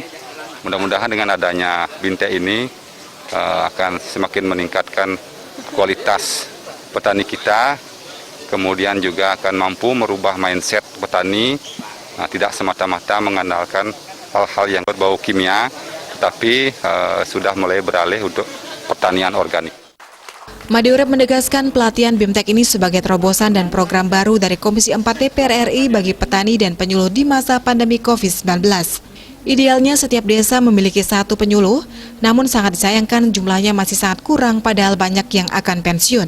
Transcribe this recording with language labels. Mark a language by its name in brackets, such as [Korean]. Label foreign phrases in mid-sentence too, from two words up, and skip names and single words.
[Indonesian] Mudah-mudahan dengan adanya BIMTEK ini akan semakin meningkatkan kualitas petani kita, kemudian juga akan mampu merubah mindset petani, tidak semata-mata mengandalkan hal-hal yang berbau kimia, tetapi sudah mulai beralih untuk pertanian organik. Imade Urip menegaskan pelatihan BIMTEK ini sebagai terobosan dan program baru dari Komisi 4 DPR RI bagi petani dan penyuluh di masa pandemi COVID-19. Idealnya setiap desa memiliki 1 penyuluh, namun sangat disayangkan jumlahnya masih sangat kurang padahal banyak yang akan pensiun.